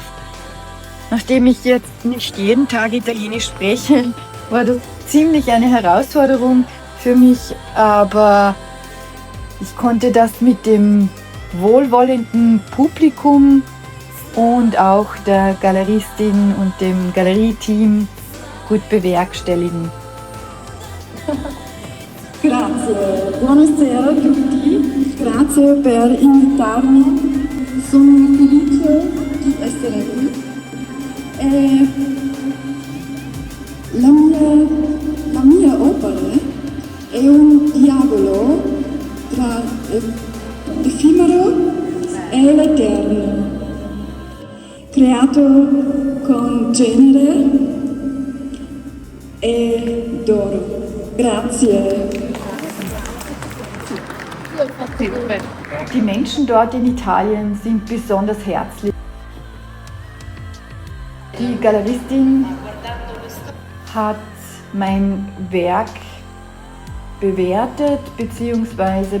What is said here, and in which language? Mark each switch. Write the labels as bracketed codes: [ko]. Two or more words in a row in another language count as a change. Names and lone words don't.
[de] Nachdem ich jetzt nicht jeden Tag Italienisch spreche, war das ziemlich eine Herausforderung für mich, aber ich konnte das mit dem wohlwollenden Publikum und auch der Galeristin und dem Galerieteam gut bewerkstelligen. [it] Grazie, buonasera a tutti, grazie per invitarmi, sono felice di essere qui. La mia opera è un dialogo tra l'effimero e l'eterno, creato con genere e d'oro. Grazie. [de] Die Menschen dort in Italien sind besonders herzlich. Die Galeristin hat mein Werk bewertet bzw.